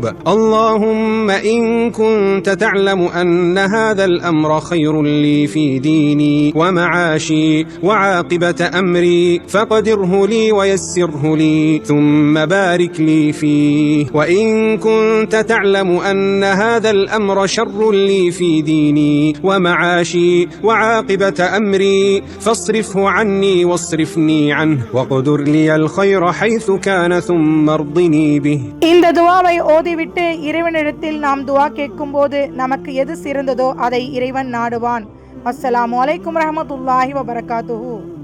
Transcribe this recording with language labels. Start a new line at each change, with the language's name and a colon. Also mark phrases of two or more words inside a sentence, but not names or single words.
Arabic: اللهم إن كنت تعلم أن هذا الأمر خير لي في ديني ومعاشي وعاقبة أمري فقدره لي ويسره لي ثم بارك لي فيه. وإن كنت تعلم أن هذا الأمر شر لي في ديني ومعاشي وعاقبة أمري فاصرفه عني واصرفني عنه واقدر لي الخير حيث كان ثم ارضني به.
Tamil: இந்த துஆவை ஓதிவிட்டு இறைவனிடத்தில் நாம் துஆ கேட்கும் போது நமக்கு எது சிறந்ததோ அதை இறைவன் நாடுவான்.
Arabic: السلام عليكم رحمة الله وبركاته.